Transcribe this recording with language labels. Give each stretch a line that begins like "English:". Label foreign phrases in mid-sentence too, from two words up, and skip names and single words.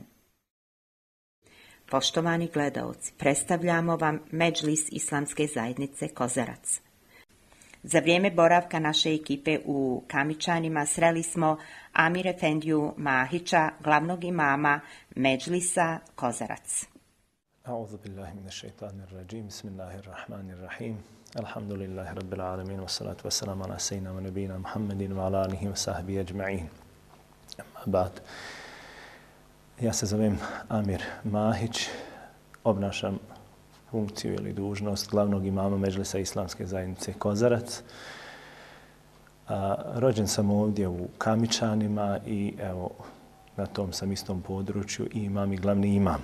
Bosnian: Poštovani gledaoci, predstavljamo vam Medžlis Islamske zajednice Kozarac. Za vrijeme boravka naše ekipe u Kamičanima sreli smo Amir Efendiju Mahića, glavnog imama Medžlisa Kozarac.
Arabic: أعوذ بالله من الشيطان الرجيم. بسم الله الرحيم. الحمد لله رب العالمين والصلاة والسلام على سيدنا ونبينا محمد وعلى آله وصحبه أجمعين. أما بعد.
Bosnian: Ja se zovem Amir Mahić, obnašam funkciju ili dužnost glavnog imama Medžlisa Islamske zajednice Kozarac. Rođen sam ovdje u Kamičanima i evo na tom sam istom području i imam i glavni imam.